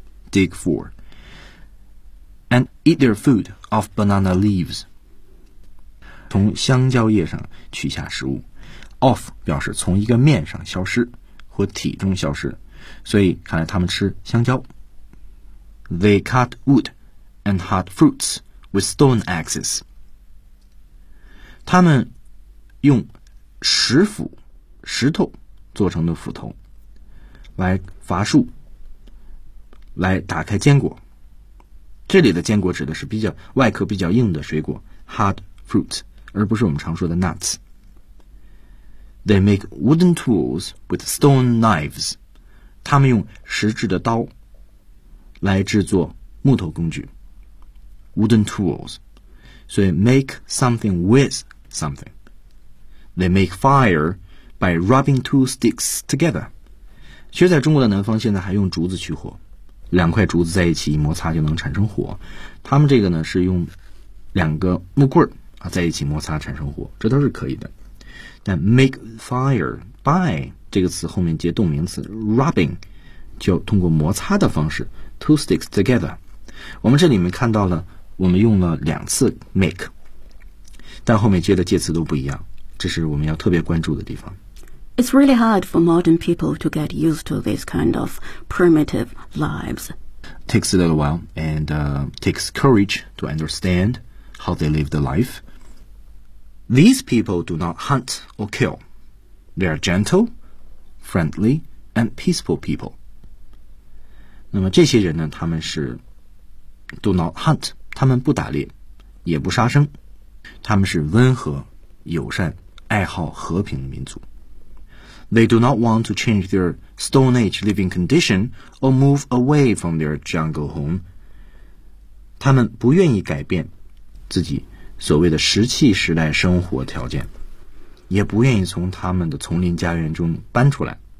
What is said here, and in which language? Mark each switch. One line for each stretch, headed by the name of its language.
English: Dig for and eat their food off banana leaves，
Chinese: 从香蕉叶上取下食物。 Off 表示从一个面上消失或体中消失，所以看来他们吃香蕉。
English: They cut wood and hard fruits with stone axes。
Chinese: 他们用石斧、石头做成的斧头来伐树，来打开坚果。这里的坚果指的是比较外壳比较硬的水果 ，
English: hard fruits，
Chinese: 而不是我们常说的 nuts。
English: They make wooden tools with stone knives。
Chinese: 他们用石制的刀来制作木头工具 ，wooden tools。所以
English: make something with something。 They make fire by rubbing two sticks together。
Chinese: 其实，在中国的南方，现在还用竹子取火，两块竹子在一起摩擦就能产生火。他们这个呢，是用两个木棍啊在一起摩擦产生火，这都是可以的。但
English: make fire by
Chinese: 这个词后面接动名词 rubbing， 就通过摩擦的方式
English: two sticks together。
Chinese: 我们这里面看到了，我们用了两次 make， 但后面接的介词都不一样，这是我们要特别关注的地方。
English: It's really hard for modern people to get used to this kind of primitive lives. Takes a little while and takes courage to understand how they live the life. These people do not hunt or kill. They are gentle, friendly, and peaceful people.
Chinese: 那么这些人呢，他们是
English: do not hunt，
Chinese: 他们不打猎，也不杀生，他们是温和、友善、爱好和平的民族。
English: They do not want to change their Stone Age living condition or move away from their jungle home.
Chinese: 他们不愿意改变自己所谓的石器时代生活条件，也不愿意从他们的丛林家园中搬出来。